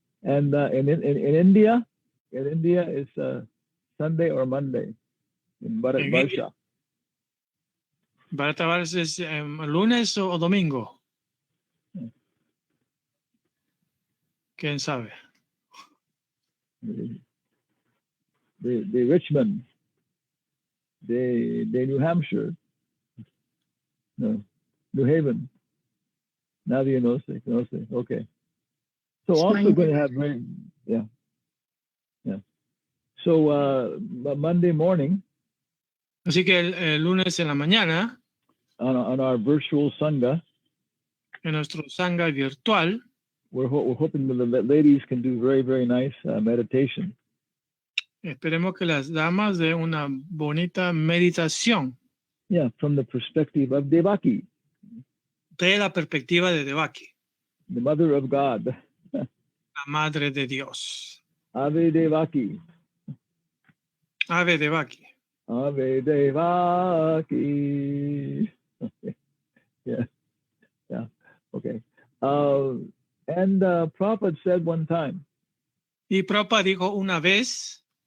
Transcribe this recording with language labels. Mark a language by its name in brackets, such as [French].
[English] And in India, it's Sunday or Monday in Barsha. [Spanish] ¿Bharata Vars es lunes o domingo? ¿Quién sabe? [English] The Richmond, the New Hampshire, no, New Haven. [Spanish] Nadie no sé. [English] Okay. So also going to have yeah. So Monday morning. [Spanish] Así que el lunes en la mañana, [English] on our virtual Sangha, [Spanish] en nuestro Sangha virtual, [English] we're hoping that the ladies can do very, very nice meditation. [Spanish] Esperemos que las damas den una bonita meditación. [English] Yeah, from the perspective of Devaki. [Spanish] De la perspectiva de Devaki. [English] The mother of God. [Spanish] La madre de Dios. Ave Devaki. Ave Devaki. [English] Ave Devaki. Okay. Yeah. Okay. And Prabhupada said one time. [Spanish] Y Prabhupada dijo una vez.